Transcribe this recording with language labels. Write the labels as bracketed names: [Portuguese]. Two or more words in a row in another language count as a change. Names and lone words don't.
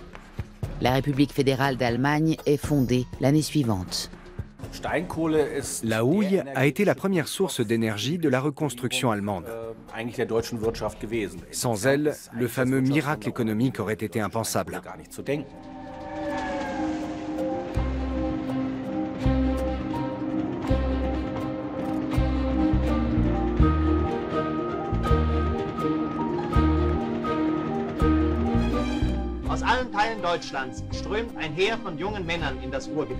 [French] La République fédérale d'Allemagne est fondée l'année suivante. La houille a été la première source d'énergie de la reconstruction allemande. Sans elle, le fameux miracle économique aurait été impensable. [German] Aus allen Teilen Deutschlands strömt ein Heer von jungen Männern in das Ruhrgebiet.